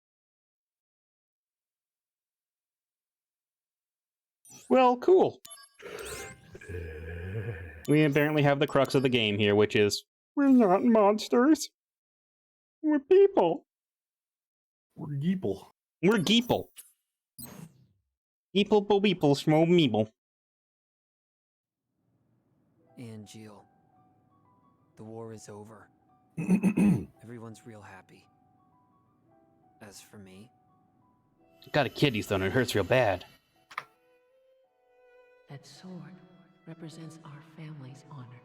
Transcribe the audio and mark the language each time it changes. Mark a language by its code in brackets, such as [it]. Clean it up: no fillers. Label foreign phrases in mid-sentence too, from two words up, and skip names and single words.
[en] Well, cool. We apparently have the crux of the game here, which is we're not monsters. We're people. We're geeple. We're geeple. Geeple bo beeple schmo meeple. Angel. The war is over. Everyone's real happy. As for me... Got a kidney stone, it hurts real bad. That sword represents our family's honor.